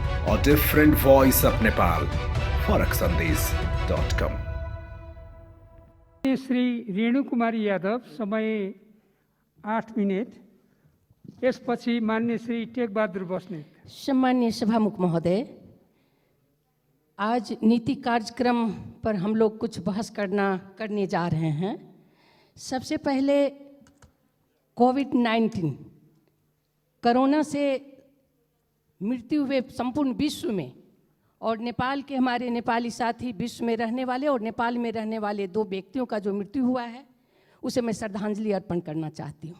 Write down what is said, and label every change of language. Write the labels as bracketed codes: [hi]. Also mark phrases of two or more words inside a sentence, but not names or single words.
[hi] और डिफरेंट वॉइस ऑफ नेपाल फरकसन्देश.com। [ne] श्री रेणु कुमारी यादव, समय 8 मिनट। यसपछि मान्य श्री टेकबहादुर बस्नेत। [hi] सम्मान्य सभामुख महोदय, आज नीति कार्यक्रम पर हम लोग कुछ बहस करने जा रहे हैं। सबसे पहले कोविड-19 कोरोना से मृत्यु हुए संपूर्ण विश्व में और नेपाल के हमारे नेपाली साथी विश्व में रहने वाले और नेपाल में रहने वाले 2 व्यक्तियों का जो मृत्यु हुआ है उसे मैं श्रद्धांजलि अर्पण करना चाहती हूँ।